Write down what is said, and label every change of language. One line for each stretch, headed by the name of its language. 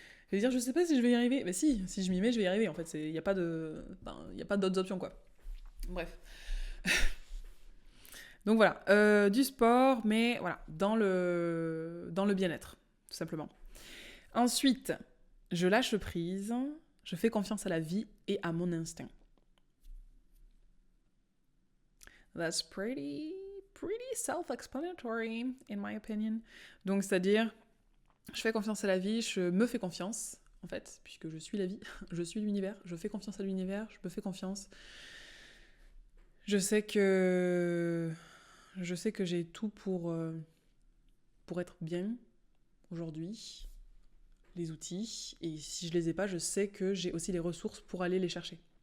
French: Je vais dire, je sais pas si je vais y arriver. Mais si je m'y mets, je vais y arriver en fait. Il n'y a pas d'autres options quoi. Bref. Donc voilà, du sport, mais voilà, dans le bien-être, tout simplement. Ensuite, je lâche prise, je fais confiance à la vie et à mon instinct.
English: That's pretty self-explanatory, in my opinion.
French: Donc, c'est-à-dire, je fais confiance à la vie, je me fais confiance, en fait, puisque je suis la vie, je suis l'univers, je fais confiance à l'univers, je me fais confiance. Je sais que j'ai tout pour être bien aujourd'hui, les outils, et si je les ai pas, je sais que j'ai aussi les ressources pour aller les chercher.